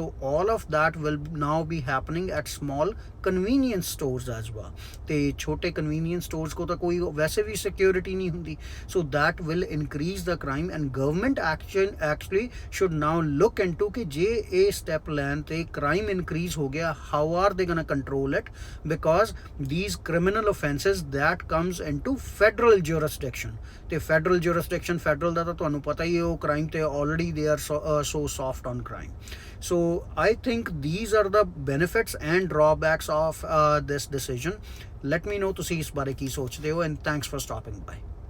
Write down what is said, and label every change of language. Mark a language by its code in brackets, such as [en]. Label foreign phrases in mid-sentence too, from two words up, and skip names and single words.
[en] So all of that will now be happening at small convenience stores as well. [pa] ਅਤੇ ਛੋਟੇ [en] convenience stores [pa] ਕੋ ਤਾਂ ਕੋਈ ਵੈਸੇ ਵੀ ਸਿਕਿਉਰਿਟੀ ਨਹੀਂ ਹੁੰਦੀ। [en] So that will increase the crime and government actually should now look into [pa] ਕਿ ਜੇ ਇਹ ਸਟੈਪ ਲੈਣ ਤੇ ਕ੍ਰਾਈਮ ਇਨਕਰੀਜ਼ ਹੋ ਗਿਆ, [en] how are they gonna control it, because these criminal offenses that comes into federal jurisdiction, ਤੇ federal jurisdiction federal [pa] ਦਾ ਤਾਂ ਤੁਹਾਨੂੰ ਪਤਾ ਹੀ ਹੈ, ਉਹ ਕ੍ਰਾਈਮ ਤੇ [en] already they are so soft on crime. So I think these are the benefits and drawbacks of this decision. Let me know [pa] ਤੁਸੀਂ ਇਸ ਬਾਰੇ ਕੀ ਸੋਚਦੇ ਹੋ, [en] and thanks for stopping by.